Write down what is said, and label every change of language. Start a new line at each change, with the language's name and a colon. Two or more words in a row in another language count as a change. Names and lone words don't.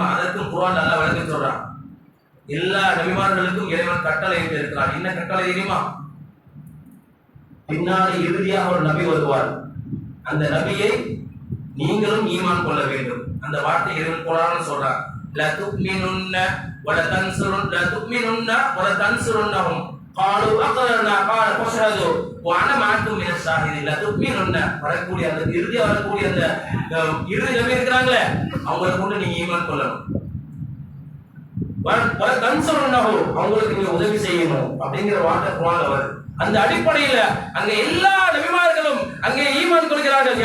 Tamil: அதற்கும் குர்ஆன் நல்லா விளக்கம் சொல்றான். எல்லா நபிமார்களுக்கும் இறைவன் கட்டளை இருக்கிறான். என்ன கட்டளை தெரியுமா? பின்னாடி இறுதியாக ஒரு நபி வருவார். அந்த நபியை நீங்களும் ஈமான் கொள்ள வேண்டும். அந்த வார்த்தை இறைவன் குர்ஆன்ல சொல்றான்.
Arabic: لتؤمنن ولتنصرن لتؤمنن ولتنصرنهم قالوا اقررنا قال فاشهدوا وانا معكم من الشاهدين. لتؤمنن
Tamil: வரக்கூடிய அந்த இறுதியா வரக்கூடிய அந்த இறுதி நபி இருக்காங்களே அவங்களை கொண்டு நீங்க ஈமான் கொள்ளணும்.
Arabic: ولتنصرنه
Tamil: அவங்களுக்கு நீங்க உதவி செய்யணும் அப்படிங்கிற வார்த்தை குர்ஆன்ல வருது. அந்த அடிப்படையில் அங்க எல்லா நபிமார்களும் அங்கே ஈமான் கொள்கிறார்கள்.